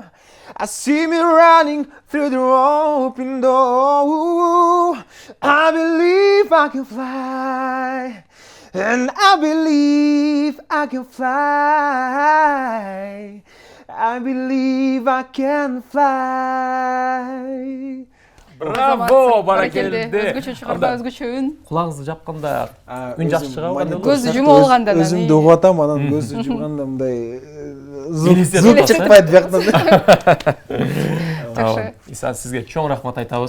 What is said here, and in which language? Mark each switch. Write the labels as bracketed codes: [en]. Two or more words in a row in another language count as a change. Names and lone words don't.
[en] I see me running through the open door. I believe I can fly. And I believe I can fly. I believe I can fly. [ky] Браво, баракелде. Өзгөчө чыгарда, өзгөчө үн. Кулагыңызды жапканда үн жакшы чыгабы? Көздү жумуп алганда да. Өзүмдү угуп атам, анан көздү жумганда мындай звук чыкпайт бияктан. Иса, сизге чоң рахмат айтабыз.